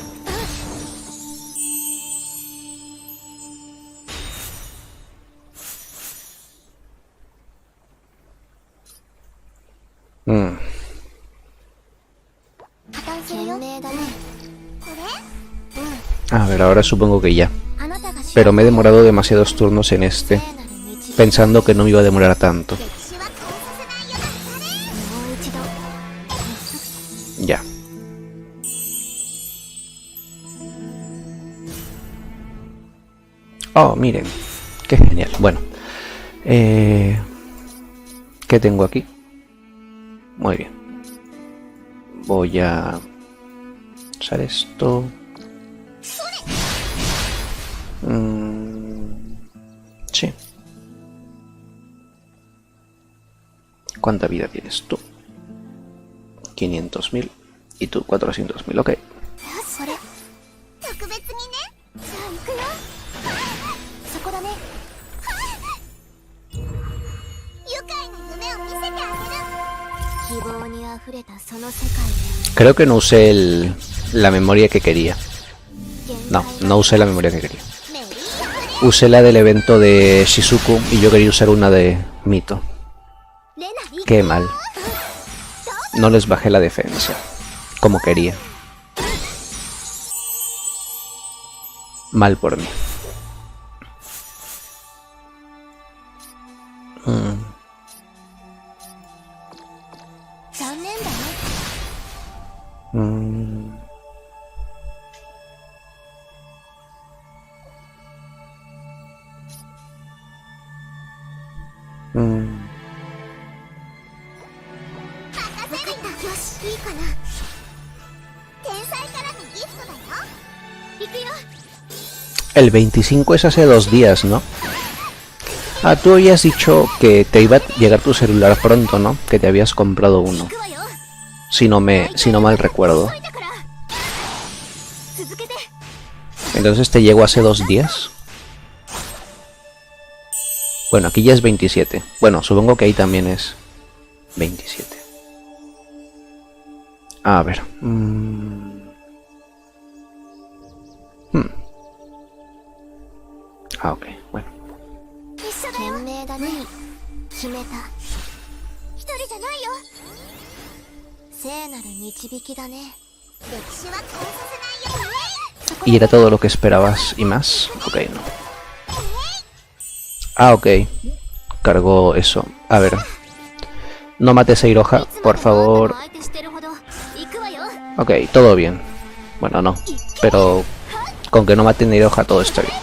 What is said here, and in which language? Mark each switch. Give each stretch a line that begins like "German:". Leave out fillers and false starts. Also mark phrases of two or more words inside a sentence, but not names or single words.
Japanese: Mm. 破綻するよ。だね。これ？
Spanish: A ver, ahora supongo que ya.
Japanese: あなたが
Spanish: Pero me he demorado demasiados turnos en este, pensando que no me iba a demorar tanto.
Japanese: 歴史は変えさせないよ。もう一度。
Spanish: Ya. Oh, miren. Qué genial. Bueno. ¿Qué tengo aquí? Muy bien. Voy a usar esto. Sí. ¿Cuánta vida tienes tú? 500.000 y tú 400.000. Ok.
Japanese: それ。特別にね。じゃあ行くよ。そこだね。愉快な夢を見せてあげる。希望にあふれたその世界
Spanish: Creo que no usé la memoria que quería.
Japanese: で。
Spanish: No, no usé la memoria que quería.
Japanese: メリー。
Spanish: Usé la del evento de Shizuku y yo quería usar una de Mito.
Japanese: レナリ。
Spanish: Qué mal. No les bajé la defensa, como quería. Mal por mí. Mm.
Japanese: 残念だね。 Mm. Mm. 任せた。よし、いいかな。天才からのギフトだよ。行くよ。
Spanish: El 25 es hace 2 días, ¿no? Ah, tú habías dicho que te iba a llegar tu celular pronto, ¿no? Que te habías comprado uno.
Japanese: 行くわよ。
Spanish: Si no mal recuerdo.
Japanese: 急いだから。続けて。
Spanish: Entonces te llegó hace 2 días. Bueno, aquí ya es 27. Bueno, supongo que ahí también es 27. A ver. Ah, ok, bueno.
Japanese: 一緒だよ。賢明だね。決めた。一人じゃないよ。聖なる導きだね。歴史は変えさせないよ。
Spanish: ¿Y era todo lo que esperabas y más? Ok, no. Ah, ok. Cargó eso. A ver. No mates a Iroha, por favor. Ok, todo bien. Bueno, no. Pero con que no maten a Iroha todo está bien.